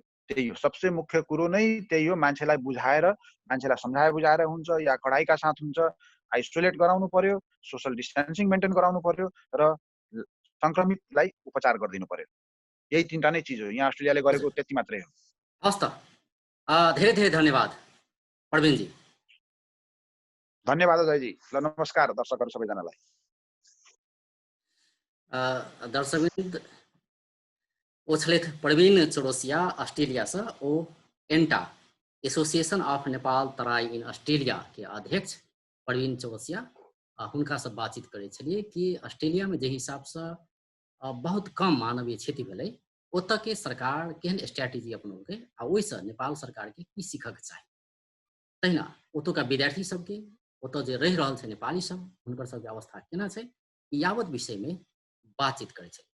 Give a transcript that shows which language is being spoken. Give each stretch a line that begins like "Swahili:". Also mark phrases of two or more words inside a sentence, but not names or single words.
Nepali: त्यही हो सबसे मुख्य कुरो नै, त्यही हो। मान्छेलाई बुझाएर, मान्छेलाई सम्झाएर बुझाएर हुन्छ या कडाइका साथ हुन्छ, आइसोलेट गराउनु पर्यो,
English: social distancing maintain
Nepali: गराउनु पर्यो र संक्रमितलाई उपचार गरिदिनु पर्यो। यही 3टा नै चिज हो, यहाँ अस्ट्रेलियाले गरेको त्यति मात्रै हो। हस् त, धेरै धेरै धन्यवाद प्रवीणजी। धन्यवाद अजयजी। ल नमस्कार दर्शकहरू सबैजनालाई। दर्शकवृन्द,
Maithili: ओ छलथि प्रवीण चौरसिया ऑस्ट्रेलिया से, ओ एंटा एसोसिएशन ऑफ नेपाल तराई इन ऑस्ट्रेलिया के अध्यक्ष प्रवीण चौरसिया, हुनका से बातचीत करे छलिए कि ऑस्ट्रेलिया में जे हिसाब से बहुत कम मानवीय क्षति भेलै, ओतऽ के सरकार केहन स्ट्रैटेजी अपनौलकै आ ओहिसँ नेपाल सरकार के की सीखक चाही। तहिना ओतुका विद्यार्थी सबके, ओतऽ जे रहि रहल छै नेपाली सब, हुनकर सबके अवस्था केना छै, यावत विषय में बातचीत करे छै।